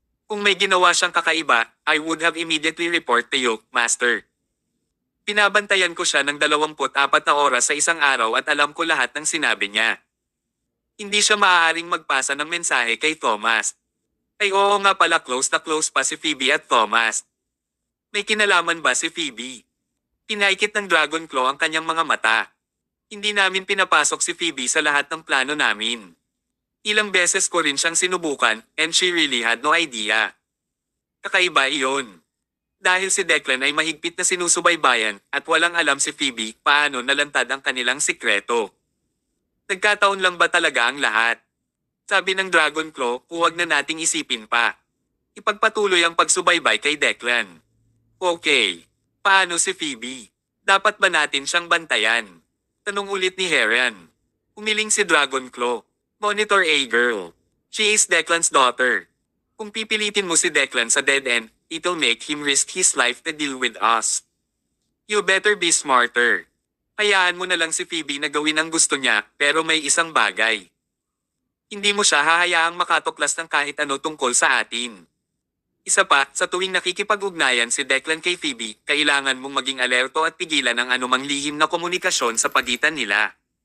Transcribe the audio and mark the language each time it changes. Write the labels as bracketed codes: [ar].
[tl] Kung may ginawa siyang kakaiba, [en] I would have immediately report to you, Master. [tl] Pinabantayan ko siya ng 24 na oras sa isang araw at alam ko lahat ng sinabi niya." Hindi siya maaaring magpasa ng mensahe kay Thomas. Ay oo nga pala, close na close pa si Phoebe at Thomas. May kinalaman ba si Phoebe? Pinaikit ng Dragonclaw ang kanyang mga mata. Hindi namin pinapasok si Phoebe sa lahat ng plano namin. Ilang beses ko rin siyang sinubukan, [en] and she really had no idea. [tl] Kakaiba iyon. Dahil si Declan ay mahigpit na sinusubaybayan, at walang alam si Phoebe paano nalantad ang kanilang sikreto. Nagkataon lang ba talaga ang lahat? Sabi ng Dragonclaw, huwag na nating isipin pa. Ipagpatuloy ang pagsubaybay kay Declan. Okay. Paano si Phoebe? Dapat ba natin siyang bantayan? Tanong ulit ni Heron. Umiling si Dragonclaw. [en] Monitor A girl. She is Declan's daughter. [tl] Kung pipilitin mo si Declan sa [en] dead end, it'll make him risk his life to deal with us. You better be smarter. [tl] Hayaan mo na lang si Phoebe na gawin ang gusto niya, pero may isang bagay. Hindi mo siya hahayaang makatuklas ng kahit ano tungkol sa atin. Isa pa, sa tuwing nakikipag-ugnayan si Declan kay Phoebe, kailangan mong maging alerto at pigilan ang anumang lihim na komunikasyon sa pagitan nila.